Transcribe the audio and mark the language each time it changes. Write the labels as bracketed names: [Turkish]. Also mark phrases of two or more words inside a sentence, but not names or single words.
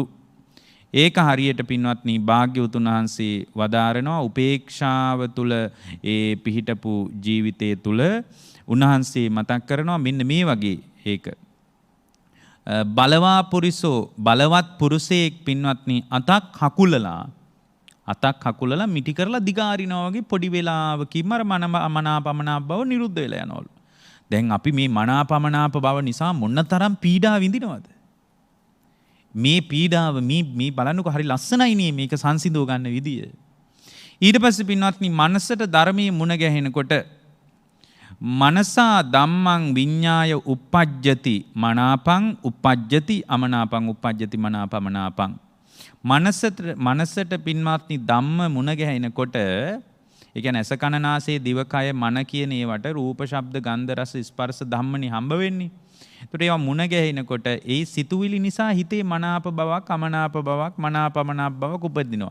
[Sinhala] ඒක හරියට පින්වත්නි භාග්‍යවතුන් වහන්සේ වදාරනවා උපේක්ෂාව තුල ඒ පිහිටපු ජීවිතය තුල උන්වහන්සේ මතක් කරනවා මෙන්න මේ වගේ ඒක [Pali] බලවා පුරිසෝ [Sinhala] බලවත් පුරුෂයෙක් පින්වත්නි අතක් හකුලලා මිටි කරලා දිගාරිනවා වගේ පොඩි වෙලාවකින්ම අර මනාපමනාප බව නිරුද්ධ වෙලා යනවලු. දැන් අපි මේ මනාපමනාප බව නිසා මොනතරම් පීඩා විඳිනවද? මේ පීඩාව මේ බලන්නකො හරි ලස්සනයිනේ මේක සංසිඳව ගන්න විදිය. ඊට පස්සේ පින්වත්නි මනසට ධර්මයේ මුණ ගැහෙනකොට [Pali] මනසා ධම්මං විඤ්ඤාය uppajjati මනාපං uppajjati අමනාපං uppajjati මනාපමනාපං. [Sinhala] මනසට පින්වත්නි ධම්ම මුණ ගැහෙනකොට ඒ කියන්නේ ඇස කන නාසය දිවකය මන කියන ඒවට රූප ශබ්ද ගන්ධ රස ස්පර්ශ ධම්මනේ හම්බ වෙන්නේ. ඒකට ඒවා මුණ ගැහෙනකොට ඒ සිතුවිලි නිසා හිතේ මනාප බවක් අමනාප බවක් මනාපමනාප බවක් උපදිනවා.